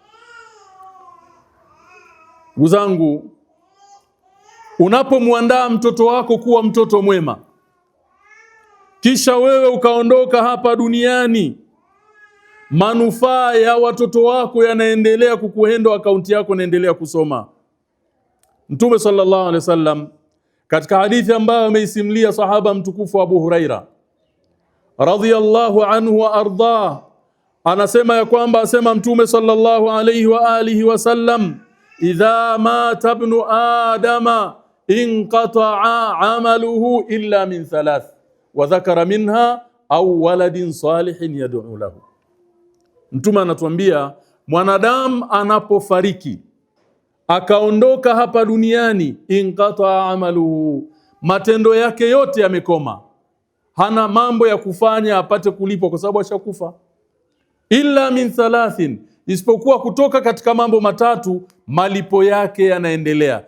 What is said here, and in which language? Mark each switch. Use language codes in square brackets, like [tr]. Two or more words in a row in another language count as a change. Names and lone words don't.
[sw] Ndugu zangu, unapomuandaa mtoto wako kuwa mtoto mwema, kisha wewe ukaondoka hapa duniani, manufaa ya watoto wako yanaendelea kukuhendo, akaunti yako inaendelea kusoma. Mtume [ar] صلى الله عليه وسلم [sw] katika hadithi ambayo ameisimlia sahaba mtukufu Abu Huraira [ar] رضي الله عنه وأرضاه, [sw] anasema ya kwamba asema Mtume [ar] صلى الله عليه وآله وسلم, إذا مات ابن آدم انقطع عمله إلا من ثلاث وذكر منها أو ولد صالح يدعو له. [sw] Mtume anatuambia mwanadamu anapofariki akaondoka hapa duniani, [ar] انقطع عمله, [sw] matendo yake yote yamekoma, hana mambo ya kufanya apate kulipwa kwa sababu ashakufa. [ar] إلا من ثلاث, [sw] isipokuwa kutoka katika mambo matatu malipo yake yanaendelea.